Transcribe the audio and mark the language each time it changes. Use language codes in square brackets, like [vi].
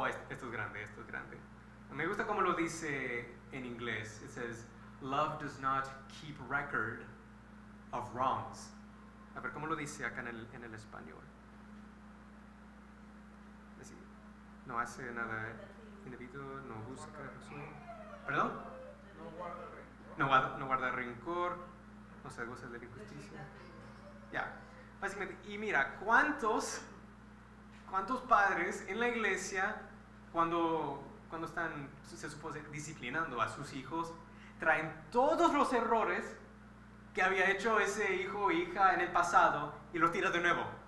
[es] Esto es grande, esto es grande. Me gusta cómo lo dice en inglés. [en] It says, love does not keep record of wrongs. [es] A ver, ¿cómo lo dice acá en el español? Decir, no hace nada indebido, no busca razón. ¿Perdón? No guarda rencor, no se goza de la injusticia. Ya, básicamente, y mira, ¿cuántos padres en la iglesia, cuando están, se supone, disciplinando a sus hijos, traen todos los errores que había hecho ese hijo o hija en el pasado y los tira de nuevo?